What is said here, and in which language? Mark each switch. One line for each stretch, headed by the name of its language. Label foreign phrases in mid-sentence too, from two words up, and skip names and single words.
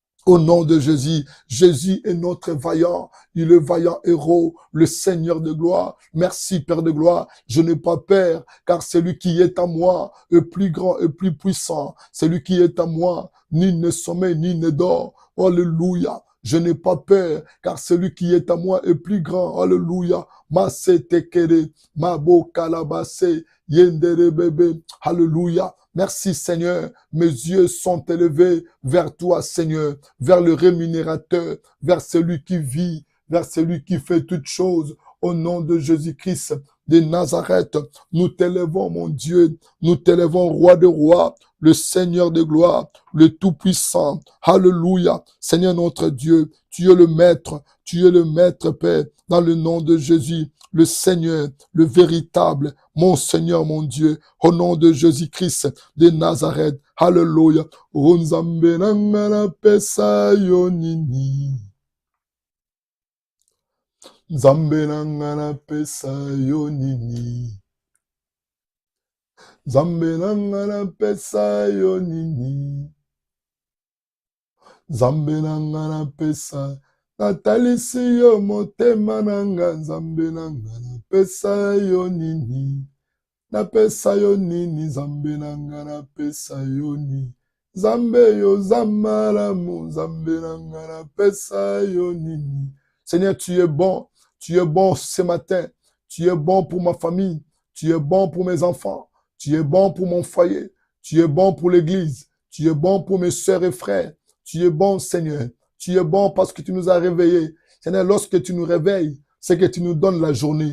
French: Au nom de Jésus, Jésus est notre vaillant, il est le vaillant héros, le Seigneur de gloire. Merci Père de gloire, je n'ai pas peur, car celui qui est à moi est plus grand et plus puissant. Celui qui est à moi, ni ne sommeille, ni ne dort. Alléluia. Je n'ai pas peur, car celui qui est à moi est plus grand. Alléluia. Masse tekere, mabo kalabase, yendere bebe. Alléluia. Merci Seigneur, mes yeux sont élevés vers toi Seigneur, vers le rémunérateur, vers celui qui vit, vers celui qui fait toutes choses. Au nom de Jésus-Christ de Nazareth, nous t'élevons mon Dieu, nous t'élevons roi de rois, le Seigneur de gloire, le Tout-Puissant. Alléluia. Seigneur notre Dieu, tu es le Maître Père, dans le nom de Jésus, le Seigneur, le véritable, mon Seigneur, mon Dieu, au nom de Jésus-Christ de Nazareth. Alléluia.
Lingala: Nzambe nanga pesa yo nini. Nzambe nanga pesa yo nini. Nzambe nanga pesa yo nini. Nzambe nanga pesa natalisi yo motema nanga. Nzambe nanga pesa yo nini. Napesa yo nini. Nzambe nanga napesa yo nini. Nzambe yo zamalamu. Nzambe nanga napesa yo nini.
French: Seigneur, tu es bon. Tu es bon ce matin. Tu es bon pour ma famille. Tu es bon pour mes enfants. Tu es bon pour mon foyer. Tu es bon pour l'église. Tu es bon pour mes sœurs et frères. Tu es bon, Seigneur. Tu es bon parce que tu nous as réveillés. Seigneur, lorsque tu nous réveilles, c'est que tu nous donnes la journée.